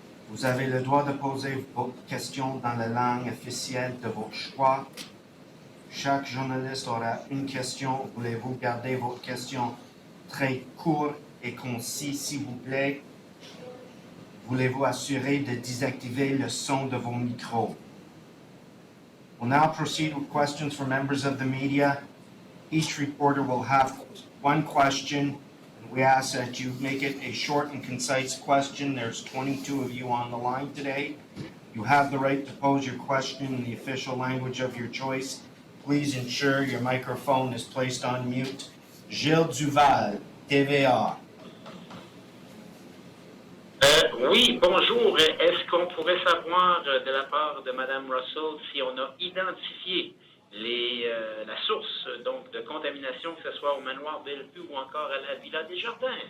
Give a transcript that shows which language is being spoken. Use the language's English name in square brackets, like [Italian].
[French] Vous avez le droit de poser vos questions dans la langue officielle de votre choix. Chaque journaliste aura une question. Voulez-vous garder votre question très courte et concise, s'il vous plaît? Voulez-vous assurer de désactiver le son de vos micros? [English] We'll now proceed with questions from members of the media. Each reporter will have one question. We ask that you make it a short and concise question. There's 22 of you on the line today. You have the right to pose your question in the official language of your choice. Please ensure your microphone is placed on mute. Gilles Duval, TVA. [French] Oui, bonjour. Est-ce qu'on pourrait savoir de la part de Mme Russell si on a identifié la source donc de contamination, que ce soit au manoir Bellevue ou encore à la Villa des Jardins?